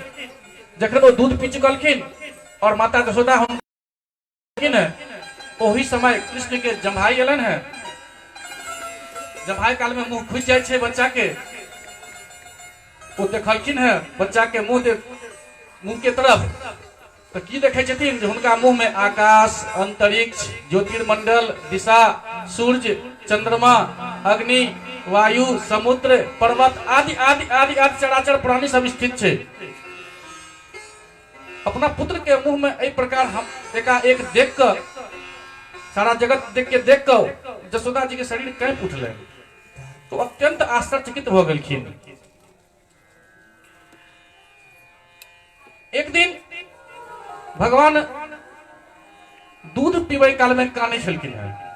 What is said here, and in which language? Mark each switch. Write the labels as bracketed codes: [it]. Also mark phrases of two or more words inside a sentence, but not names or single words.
[mai] जखन ओ दूध पी चुकलखिन और माता जसोदा हुनकिन, ओही समय कृष्ण के जम्भाई एलन है। जम्भाई काल में मुंह खुज जाय छै बच्चा के। ओ देखलखिन है बच्चा के मुंह के तरफ, तो की देखे छथिन जे हुनका मुंह में आकाश, अंतरिक्ष, ज्योतिर्मंडल, दिशा, सूर्य, चंद्रमा, अग्नि, वायु, समुद्र, पर्वत आदि आदि आदि आदि चराचर प्राणी सब स्थित छै। अपना पुत्र के मुंह में एहि प्रकार हम एकाएक देख कर, सारा जगत देख कर जसोदा जी के शरीर कांपि उठलै। तो अत्यंत आश्चर्यचकित भ गेलखिन। एक दिन भगवान दूध पीबै काल में कानै छलखिन है।